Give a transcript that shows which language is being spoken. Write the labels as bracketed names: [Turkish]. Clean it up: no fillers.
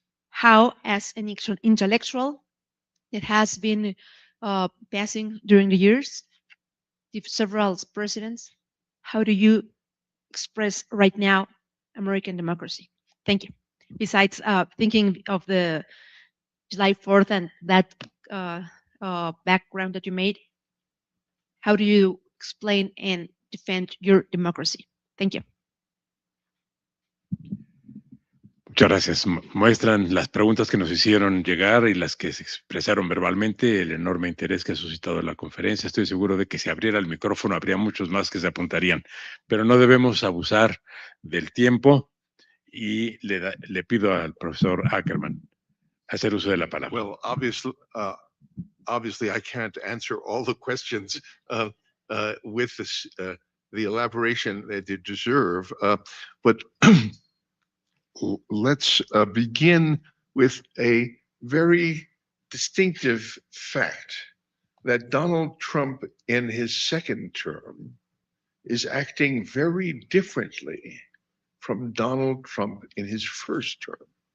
[English] How, as an intellectual that has been passing during the years, several presidents, how do you express right now American democracy? Thank you. Besides thinking of the July 4th and that background that you made, how do you explain and defend your democracy? Thank you. [Spanish] Muchas gracias. Muestran las preguntas que nos hicieron llegar y las que se expresaron verbalmente, el enorme interés que ha suscitado la conferencia. Estoy seguro de que si abriera el micrófono habría muchos más que se apuntarían, pero no debemos abusar del tiempo y le pido al profesor Ackerman hacer uso de la palabra. [English] Well, obviously I can't answer all the questions with this, the elaboration that they deserve, but let's begin with a very distinctive fact that Donald Trump in his second term is acting very differently from Donald Trump in his first term.